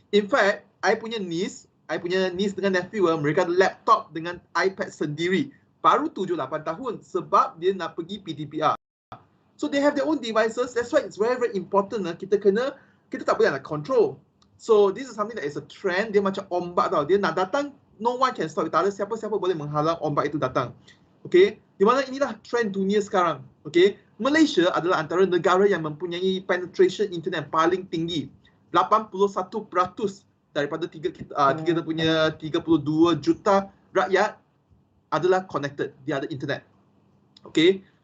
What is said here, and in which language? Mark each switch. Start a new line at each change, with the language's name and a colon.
English: In fact, I
Malay: punya niece dengan nephew, mereka ada laptop dengan iPad sendiri. Baru 7-8 tahun sebab dia nak pergi Pdpr.
English: So they have their own devices. That's why it's very, very important.
Malay: Kita tak boleh nak control.
English: So this is something that is a trend.
Malay: Dia macam ombak tau. Dia nak datang,
English: no one can stop it.
Malay: Tak ada siapa-siapa boleh menghalang ombak itu datang. Okay. Di mana inilah trend dunia sekarang. Okay. Malaysia adalah antara negara yang mempunyai penetration internet paling tinggi. 81% daripada kita punya 32 juta rakyat adalah connected, dia ada internet. Okey.